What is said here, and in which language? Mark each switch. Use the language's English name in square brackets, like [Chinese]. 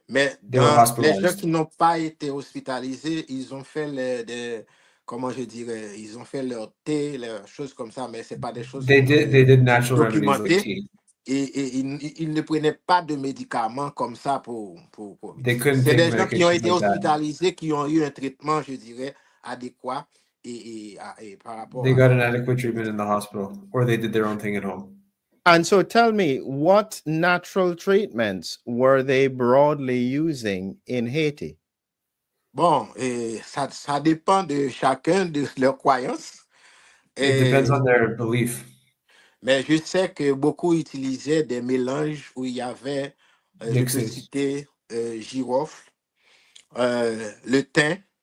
[French] Mais les gens qui n'ont pas été hospitalisés, ils ont fait comment je dirais, ils ont fait leur thé, leurs choses comme ça, mais ce n'est pas des choses documentées. Et ils ne prenaient pas de médicaments comme ça pour c'est des gens qui ont été hospitalisés, qui ont eu un traitement, je dirais, adéquat et par rapport [English] They got an adequate treatment in the hospital, or they did their own thing at home. And so tell me, what natural treatments were they broadly using in Haiti? [French] Bon, ça dépend de chacun de leurs croyances. [English] It depends on their belief. [French] Mais je sais que beaucoup utilisaient des mélanges où il y avait, je peux citer, girofle, le thym,